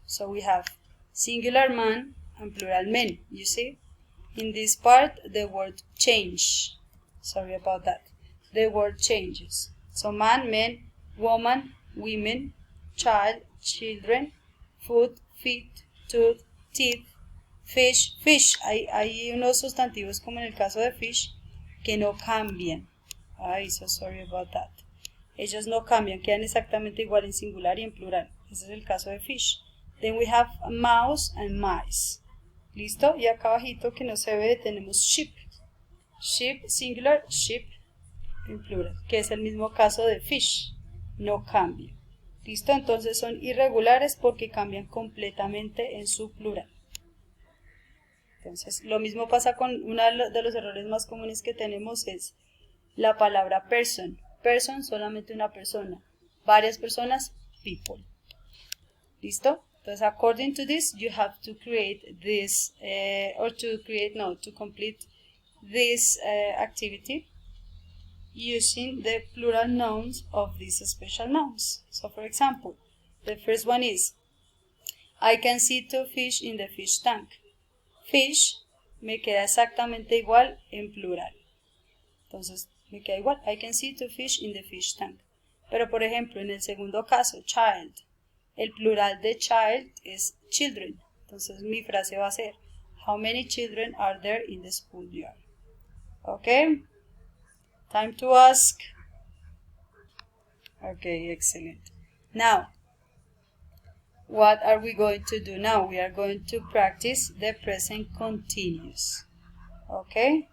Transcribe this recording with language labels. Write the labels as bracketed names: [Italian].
[English] So we have singular man and plural men. You see? In this part, the word change. Sorry about that. The word changes. So man, men, woman, women, child, children, food, feet, tooth, teeth, fish, fish. [Spanish] Hay unos sustantivos como en el caso de fish que no cambian. [English] So sorry about that. [Spanish] Ellos no cambian, quedan exactamente igual en singular y en plural. Ese es el caso de fish. [English] Then we have mouse and mice. [Spanish] ¿Listo? Y acá abajito que no se ve tenemos sheep. Sheep singular, sheep en plural, que es el mismo caso de fish. No cambia. ¿Listo? Entonces son irregulares porque cambian completamente en su plural. Entonces, lo mismo pasa con uno de los errores más comunes que tenemos es la palabra person. Person, solamente una persona. Varias personas, people. ¿Listo? [English] Thus, according to this, you have to create this, to complete this activity using the plural nouns of these special nouns. So, for example, the first one is, I can see 2 fish in the fish tank. [Spanish] Fish me queda exactamente igual en plural. Entonces, me queda igual. [English] I can see 2 fish in the fish tank. [Spanish] Pero, por ejemplo, en el segundo caso, child, el plural de child es children. Entonces, mi frase va a ser, [English] how many children are there in the schoolyard? Okay? Time to ask. Okay, excellent. Now, what are we going to do now? We are going to practice the present continuous. Okay?